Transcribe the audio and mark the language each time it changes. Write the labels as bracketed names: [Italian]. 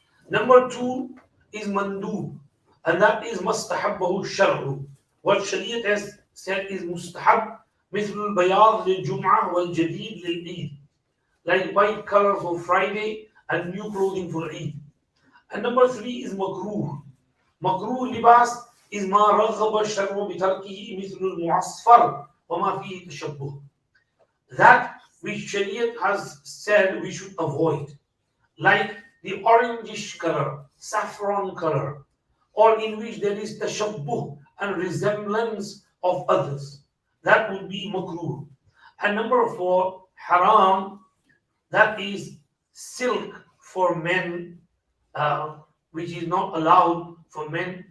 [English] Number 2 is mandub, and that is mustahabbahu shar'u. What Shariat has said is mustahab, [Arabic] مثل البياض للجمعة والجديد للعيد, [English] like white color for Friday and new clothing for Eid. And number 3 is makruh. Makruh libas is [Arabic] ما رغب الشرع بتركه مثل المعصفر وما فيه تشبه. [English] That which Shariat has said we should avoid, like the orangish color, saffron color, or in which there is tashabbuh and resemblance of others. That would be makruh. And number 4, haram, that is silk for men, which is not allowed for men.